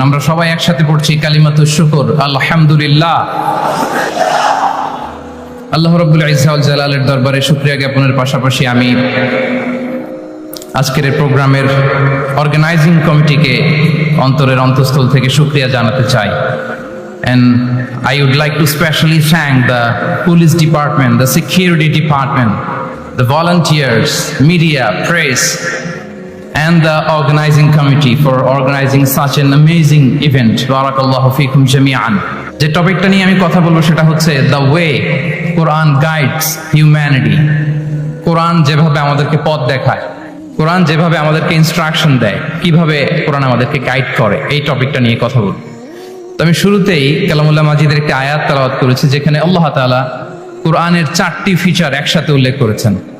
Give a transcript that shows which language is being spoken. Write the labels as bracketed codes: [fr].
[bn] আমরা সবাই একসাথে পড়ছি কালিমাতুশ শুকর, আলহামদুলিল্লাহ। আল্লাহ রাব্বুল ইজ্জা ওয়াল জালালের দরবারে শুকরিয়া জ্ঞাপনের পাশাপাশি আমি আজকের এই প্রোগ্রামের অর্গানাইজিং কমিটিকে অন্তরের অন্তঃস্থল থেকে শুকরিয়া জানাতে চাই। [en] And I would like to specially thank the police department, the security department, the volunteers, media, press, and the organizing committee for organizing such an amazing event. [ar] Barakallahu fikum jami'an. [bn] যে টপিকটা নিয়ে আমি কথা বলবো সেটা হচ্ছে [en] the way Quran guides humanity. [bn] কোরআন যেভাবে আমাদেরকে পথ দেখায়, কোরআন যেভাবে আমাদেরকে ইনস্ট্রাকশন দেয়, কিভাবে কোরআন আমাদেরকে গাইড করে, এই টপিকটা নিয়ে কথা বলবো। তো আমি শুরুতেই কালামুল্লাহ মাজিদের একটি আয়াত তেলাওয়াত করেছি যেখানে আল্লাহ তাআলা কোরআনের 4টি ফিচার একসাথে উল্লেখ করেছেন।